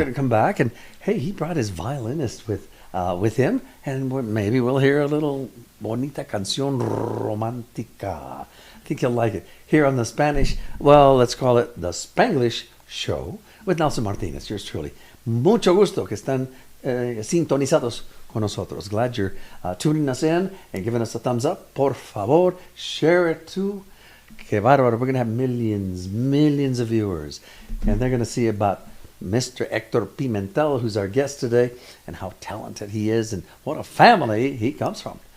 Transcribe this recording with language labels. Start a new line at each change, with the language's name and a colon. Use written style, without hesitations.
English: going to come back. And hey, he brought his violinist with him, and maybe we'll hear a little
Spanish: bonita canción romántica.
English: I think you'll like it. Here on the Spanish, well, let's call it the Spanglish Show with Nelson Martinez, yours truly.
Spanish: Mucho gusto que están sintonizados con nosotros.
English: Glad you're tuning us in and giving us a thumbs up.
Spanish: Por favor,
English: share it too.
Spanish: Que bárbaro.
English: We're going to have millions of viewers. And they're going to see about Mr. Hector Pimentel, who's our guest today, and how talented he is and what a family he comes from.